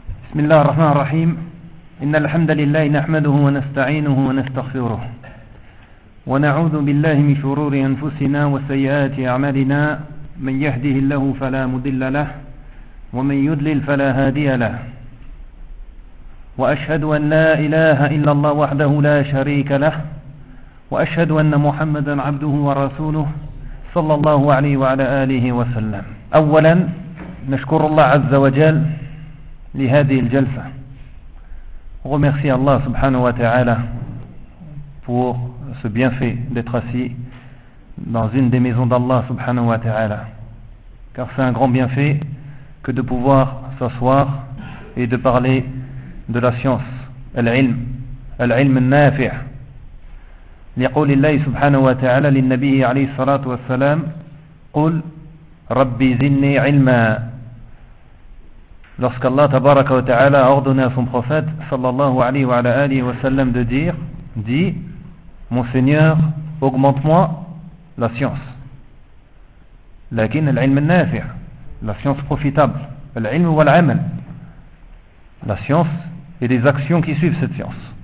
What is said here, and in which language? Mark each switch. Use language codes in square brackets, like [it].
[ar] بسم الله الرحمن الرحيم إن الحمد لله نحمده ونستعينه ونستغفره ونعوذ بالله من شرور أنفسنا وسيئات أعمالنا من يهده الله فلا مضل له ومن يضلل فلا هادي له وأشهد أن لا إله إلا الله وحده لا شريك له وأشهد أن محمدا عبده ورسوله صلى الله عليه وعلى آله وسلم. أولا نشكر الله عز وجل لهذه الجلسة. [fr] Remercie Allah subhanahu wa ta'ala pour ce bienfait d'être assis dans une des maisons d'Allah subhanahu wa ta'ala. Car c'est un grand bienfait que de pouvoir s'asseoir et de parler de la science, al-ilm, al-ilm al-nafi'. [ar] لقول الله سبحانه وتعالى للنبي عليه الصلاة والسلام قل ربي زدني علما. [fr] Lorsqu'Allah tabaraka wa ta'ala a ordonné à son prophète sallallahu alayhi wa alayhi wa sallam de dire, dit, mon Seigneur, augmente-moi la science. [ar] Lakin al-ilm al-nafi', [fr] la science profitable. [ar] Al-ilm wa al-amal, [fr] la science et les actions qui suivent cette science.